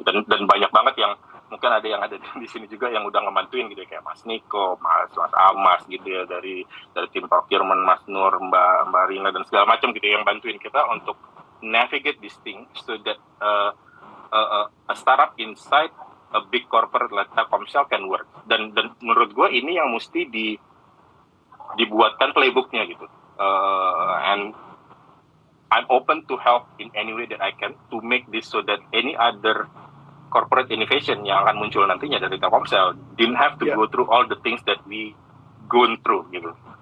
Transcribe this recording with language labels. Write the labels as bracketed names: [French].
[Indonesian] Dan banyak banget yang mungkin ada di sini juga yang udah ngebantuin gitu ya, kayak Mas Niko, Mas Amas gitu ya, dari tim procurement, Mas Nur, Mbak Rina dan segala macam gitu yang bantuin kita untuk [English] navigate this thing so that a startup inside a big corporate like Telkomsel can work. [Indonesian] Dan menurut gue ini yang mesti dibuatkan playbooknya gitu. [English] And I'm open to help in any way that I can to make this so that any other corporate innovation [Indonesian] yang akan muncul nantinya dari [English] Telkomsel didn't have to go through all the things that we gone through gitu.